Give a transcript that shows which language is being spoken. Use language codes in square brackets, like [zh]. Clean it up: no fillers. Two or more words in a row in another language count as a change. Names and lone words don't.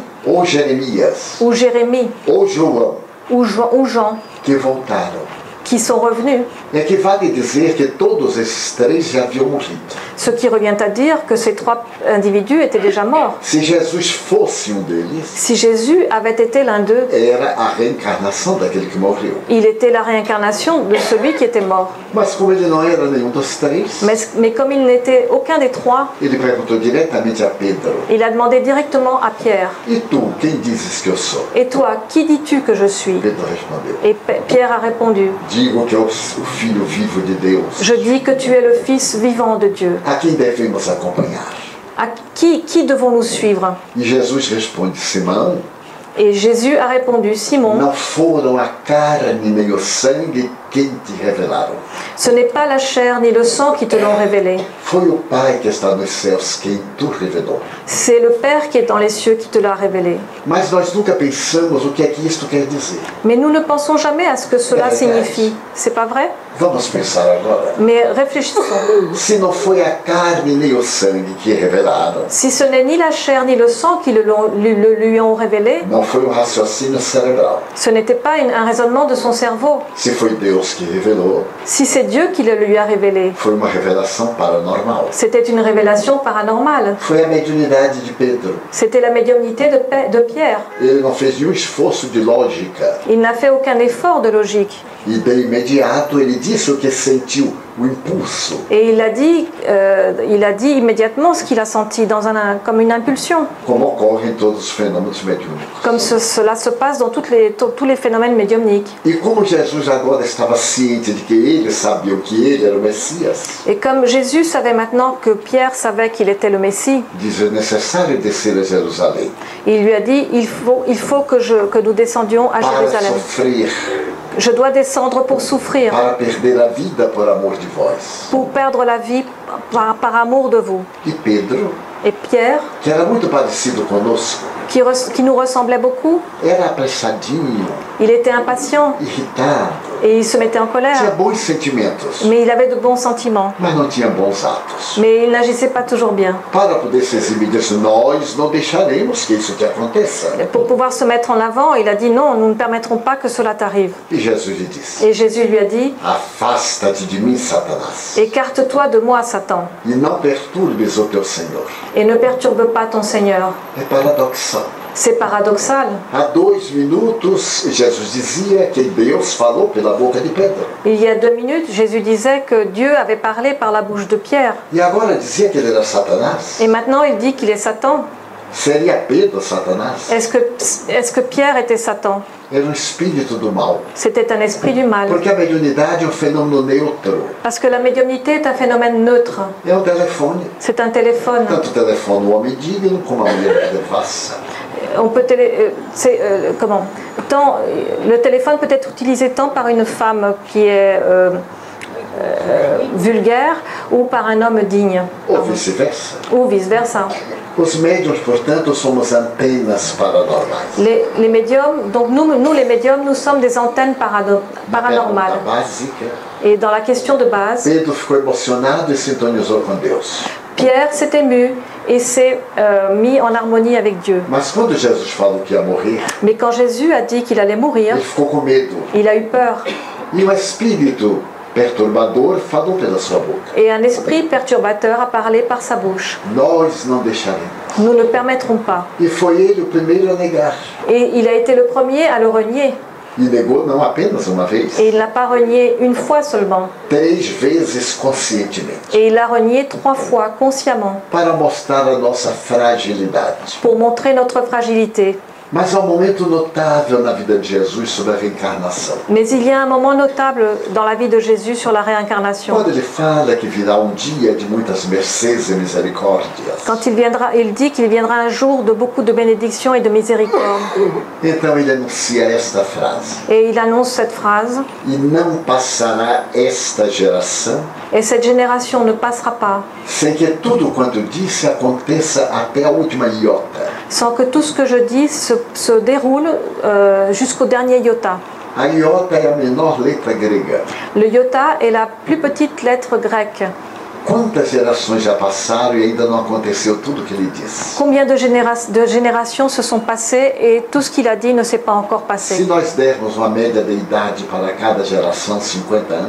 [pt] ou Jeremias, [fr] ou Jérémie, [pt] ou João, [fr] ou Jean, [pt] que voltaram. [fr] qui sont revenus. [pt] É que vale dizer que todos esses três já haviam morrido. [fr] Ce qui revient à dire que ces trois individus étaient déjà morts. [pt] Se Jesus fosse um deles, [fr] Si Jésus avait été l'un d'eux, [pt] era a reencarnação daquele que morreu. [fr] il était la réincarnation de celui qui était mort. [pt] Mas como ele não era nenhum dos três, [fr] Mais comme il n'était aucun des trois, [pt] ele perguntou diretamente a Pedro, [fr] il a demandé directement à Pierre, [pt] e tu, quem dizes que eu sou? [fr] « Et toi, qui dis-tu que je suis ?» [pt] Pedro respondeu, [fr] Et Pierre a répondu, [pt] digo que é o Filho vivo de Deus. [fr] « Je dis que tu es le Fils vivant de Dieu. [pt] A quem devemos acompanhar? [fr] À qui devons-nous suivre ?» [pt] E Jesus responde, Simão, [fr] Et Jésus a répondu, « Simon, [pt] não foram a carne nem o sangue quem te revelaram. [fr] ce n'est pas la chair ni le sang qui te l'ont révélé. [pt] Foi o Pai que está nos céus quem tu revelou. [fr] C'est le Père qui est dans les cieux qui te l'a révélé. [pt] Mas nós nunca pensamos o que é que isto quer dizer. [fr] Mais nous ne pensons jamais à ce que cela signifie. C'est pas vrai? [pt] Vamos pensar agora. [fr] Mais réfléchissons. [pt] Se não foi a carne nem o sangue que revelaram, [fr] Si ce n'est ni la chair ni le sang qui lui ont révélé, [pt] não foi um raciocínio cerebral. [fr] ce n'était pas un raisonnement de son cerveau. [pt] Se foi Deus que revelou, [fr] Si c'est Dieu qui le lui a révélé, [pt] foi uma revelação paranormal. [fr] c'était une révélation paranormale. [pt] Foi a mediunidade de Pedro. [fr] C'était la médiumnité de Pierre. [pt] Ele não fez nenhum esforço de lógica. [fr] Il n'a fait aucun effort de logique. [pt] E de imediato ele disse o que sentiu, o impulso. [fr] Et il a dit immédiatement ce qu'il a senti comme une impulsion. [pt] Como ocorre em todos os fenômenos mediúnicos. [fr] Comme cela se passe dans tous les phénomènes médiumniques. [pt] E como Jesus agora estava ciente de que ele sabia que ele era o Messias, [fr] Et comme Jésus savait maintenant que Pierre savait qu'il était le Messie, [pt] diz: é necessário descer a Jerusalém [fr] il lui a dit il faut que nous descendions à [pt] para [fr] Jérusalem [pt] sofrer [fr] Je dois descendre pour souffrir, [pt] para perder a vida por amor de vós. [fr] pour perdre la vie par amour de vous. [pt] E Pedro, [fr] Et Pierre, [pt] que era muito parecido conosco, [fr] qui nous ressemblait beaucoup, [pt] era apressadinho, [fr] il était impatient [pt] irritado, [fr] et il se mettait en [pt] tinha [fr] colère. [pt] bons sentimentos, [fr] Mais il avait de bons sentiments. [pt] mas não tinha bons atos. [fr] Mais il n'agissait pas toujours bien. [pt] Para poder se exibir disso, nós não deixaremos que isso te aconteça. [fr] Pour pouvoir se mettre en avant, il a dit non, nous ne permettrons pas que cela t'arrive. [pt] E Jesus lhe disse, [fr] Et Jésus lui a dit, [pt] afasta-te de mim, Satanás, [fr] écarte-toi de moi, Satan, [pt] e não perturbes o teu Senhor. [fr] et ne perturbe pas ton Seigneur. [pt] É paradoxal. [fr] C'est paradoxal. [pt] Há 2 minutos, Jesus dizia que Deus falou pela boca de Pedro. [fr] Il y a 2 minutes, Jésus disait que Dieu avait parlé par la bouche de Pierre. [pt] E agora dizia que ele era Satanás. [fr] Et maintenant, il dit qu'il est Satan. [pt] Seria Pedro Satanás? [fr] Est-ce que Pierre était Satan? [pt] Era espírito do mal. [fr] C'était un esprit du mal. [pt] Porque a mediunidade é fenômeno neutro. [fr] Parce que la médiumnité est un phénomène neutre. [pt] É telefone. [fr] C'est un téléphone. [pt] Tanto o telefone o homem digno como a mulher devassa. [fr] On peut le téléphone peut être utilisé tant par une femme qui est vulgaire ou par un homme digne. [pt] Ou vice-versa. [fr] Ou vice-versa. [pt] Os médiums, portanto, somos antenas paranormais. [fr] Les médiums, donc nous les médiums, nous sommes des antennes paranormales. [pt] Básica. [fr] Et dans la question de base, [pt] Pedro ficou emocionado e sintonizou com Deus. [fr] Pierre s'est ému et s'est mis en harmonie avec Dieu. [pt] Mas quando Jesus falou que ia morrer, [fr] Mais quand Jésus a dit qu'il allait mourir, [pt] ele ficou com medo. [fr] il a eu peur. [pt] E o espírito perturbador falou pela sua boca. [fr] Et un esprit perturbateur a parlé par sa bouche. [pt] Nós não deixaremos. [fr] Nous ne permettrons pas. [pt] E foi ele o primeiro a negar. [fr] Et il a été le premier à le renier. [pt] E negou não apenas uma vez, [fr] Et il l'a pas renié une fois seulement. [pt] 3 vezes conscientemente, [fr] Et il l'a renié 3 fois consciemment [pt] para mostrar a nossa fragilidade. [fr] pour montrer notre fragilité. [pt] Mas há um momento notável na vida de Jesus sobre a reencarnação. [fr] Mais il y a un moment notable dans la vie de Jésus sur la réincarnation. [pt] Quando ele fala que virá um dia de muitas mercês e misericórdias, [fr] Quand il dit qu'il viendra un jour de beaucoup de bénédictions et de miséricorde. [pt] então ele anuncia esta frase: [fr] Et il annonce cette phrase, [pt] E não passará esta geração [fr] et cette génération ne passera pas [pt] sem que tudo quanto disse aconteça até a última iota. [fr] sans que tout ce que je dis se déroule jusqu'au dernier iota. [pt] A iota é a menor letra grega. [fr] Le iota est la plus petite lettre grecque. [pt] Quantas gerações já passaram e ainda não aconteceu tudo o que ele disse? [fr] Combien de générations se sont passées et tout ce qu'il a dit ne s'est pas encore [pt] Se [fr] passé. [pt] nós dermos uma média de idade para cada geração, 50 anos,